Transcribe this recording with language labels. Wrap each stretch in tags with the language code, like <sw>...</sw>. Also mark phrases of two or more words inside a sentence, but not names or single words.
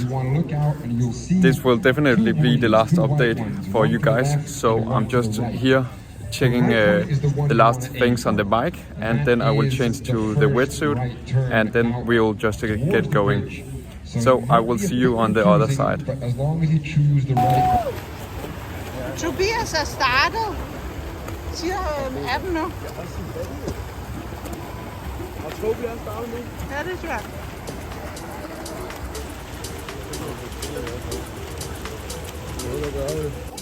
<en>This will definitely be the last update for you guys, so I'm just here checking the last things on the bike, and then I will change to the wetsuit, and then we'll just get going. So I will see you on the other side.</en> <da>Tobias er startet. Siger appen nu. Og Tobi er startet nu. Ja, det tror jeg. Noget at gøre det.</da>